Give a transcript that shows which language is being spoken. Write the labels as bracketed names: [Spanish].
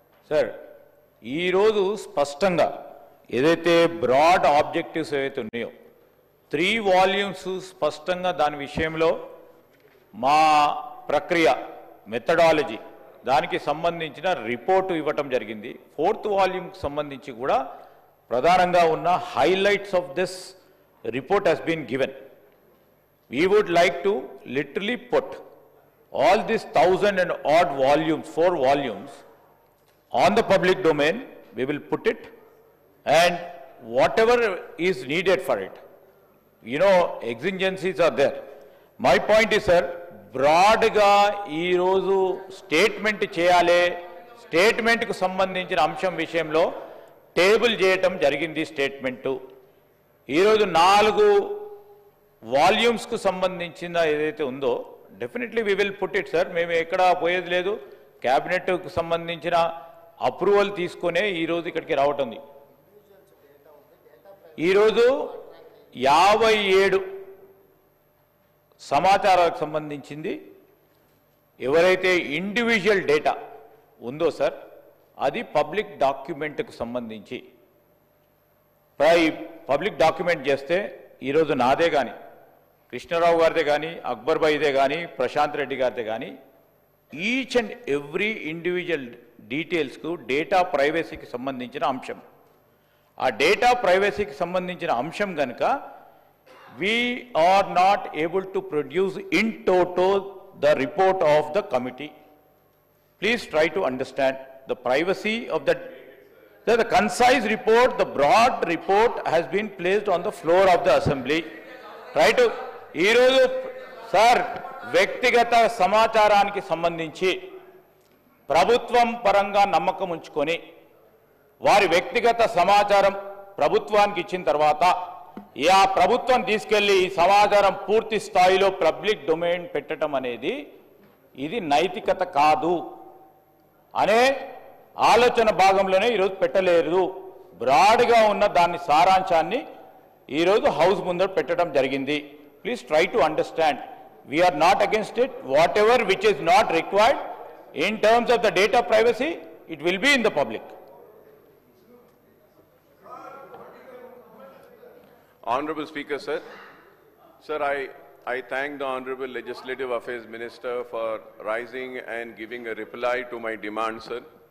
[Telugu] Sir, ee roju spashtanga edaithe broad objectives evaithe unnayo 3 volumes spashtanga dani vishayamlo మా ప్రక్రియ methodology దానికి సంబంధించిన report ఇవ్వటం జరిగింది. 4th వాల్యూమ్కి సంబంధించి కూడా ప్రధానంగా ఉన్న [English] Highlights of this report has been given. We would like to literally put all this 1,000 and odd volumes, 4 volumes on the public domain. We will put it, and whatever is needed for it, you know, exigencies are there. My point is, sir, [Telugu] బ్రాడ్గా ఈరోజు statement చేయాలి. స్టేట్మెంట్కు సంబంధించిన అంశం విషయంలో table చేయటం జరిగింది. Statement ఈరోజు 4 వాల్యూమ్స్కు సంబంధించిన ఏదైతే ఉందో [English] definitely we will put it, [Telugu] sir. మేము ఎక్కడ పోయేది లేదు. క్యాబినెట్కు సంబంధించిన అప్రూవల్ తీసుకునే ఈరోజు ఇక్కడికి రావటం. ఈరోజు 57 సమాచారాలకు సంబంధించింది ఎవరైతే ఇండివిజువల్ డేటా ఉందో, సార్, అది పబ్లిక్ డాక్యుమెంట్కు సంబంధించి పబ్లిక్ డాక్యుమెంట్ చేస్తే ఈరోజు నాదే కానీ, కృష్ణరావు గారిదే కానీ, అక్బర్ భాయ్దే కానీ, ప్రశాంత్ రెడ్డి గారిదే కానీ, [English] each and every [Telugu] individual డీటెయిల్స్కు data ప్రైవసీకి సంబంధించిన అంశం. ఆ డేటా ప్రైవసీకి సంబంధించిన అంశం కనుక [English] we are not able to produce in toto the report of the committee. Please try to understand the privacy of the concise report, the broad report has been placed on the floor of the assembly. Try to [Telugu] ఈరోజు sir వ్యక్తిగత సమాచారానికి సంబంధించి ప్రభుత్వం పరంగా నమ్మకం ఉంచుకొని వారి వ్యక్తిగత సమాచారం ప్రభుత్వానికి ఇచ్చిన తర్వాత ఆ ప్రభుత్వం తీసుకెళ్లి ఈ సమాచారం పూర్తి స్థాయిలో పబ్లిక్ డొమైన్ పెట్టడం అనేది ఇది నైతికత కాదు అనే ఆలోచన భాగంలోనే ఈరోజు పెట్టలేదు. బ్రాడ్గా ఉన్న దాని సారాంశాన్ని ఈరోజు హౌస్ ముందర పెట్టడం జరిగింది. [English] Please try to understand. We are not against it. Whatever which is not required in terms of the data privacy, it will be in the public. Honorable Speaker, sir. Sir, I thank the Honorable Legislative Affairs Minister for rising and giving a reply to my demand, sir.